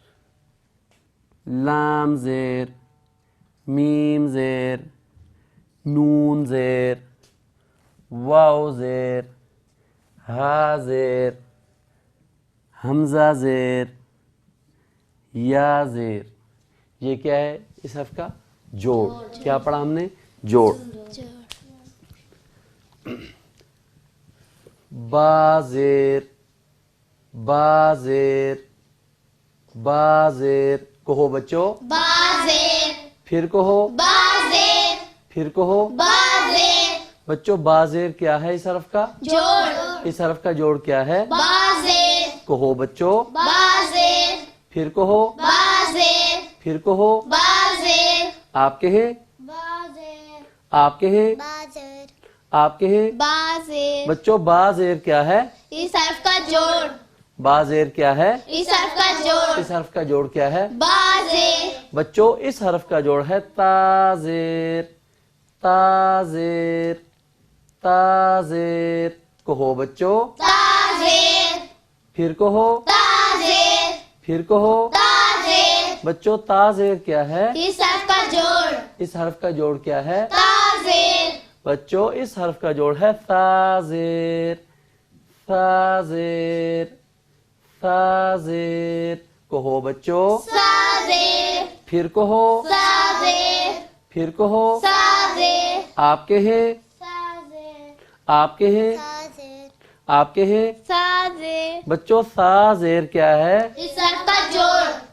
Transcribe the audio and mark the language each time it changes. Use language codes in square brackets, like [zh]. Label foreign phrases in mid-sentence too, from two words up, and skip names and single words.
[ur] لام زیر، میم زیر، نون زیر، واو زیر، ہا زیر، حمزہ زیر، یا زیر۔ یہ کیا ہے؟ اس حرف کا جوڑ۔ کیا پڑھا ہم نے؟ جوڑ۔ با زیر، با زیر، با زیر کہو بچوں۔ با زیر۔ پھر کہو۔ با زیر۔ پھر کہو۔ با زیر۔ بچوں با زیر کیا ہے؟ اس حرف کا جوڑ۔ اس حرف کا جوڑ کیا ہے؟ با زیر۔ کہو بچوں۔ با زیر۔ پھر کہو۔ با زیر۔ پھر کہو۔ با زیر۔ آپ کہیں۔ با زیر۔ آپ کہیں۔ با زیر۔ آپ کہیں۔ با زیر۔ بچوں با زیر کیا ہے؟ اس حرف کا جوڑ۔ با زیر کیا ہے؟ اس حرف کا جوڑ۔ اس حرف کا جوڑ کیا ہے؟ با زیر۔ بچوں اس حرف کا جوڑ ہے تا زیر۔ تا زیر، تا زیر کہو بچوں۔ تا زیر۔ پھر کہو۔ تا زیر۔ پھر کہو۔ تا زیر۔ بچوں تا زیر کیا ہے؟ اس حرف کا جوڑ۔ اس حرف کا جوڑ کیا ہے؟ تا زیر۔ بچوں اس حرف کا جوڑ ہے تا زیر۔ تا زیر، تا زیر کہو بچوں۔ سا زیر۔ پھر کہو۔ سا زیر۔ پھر کہو۔ سا زیر۔ آپ کہیں۔ سا زیر۔ آپ کہیں۔ سا زیر۔ آپ کے ہیں سا زیر بچوں سا زیر کیا ہے اس حرف کا جوڑ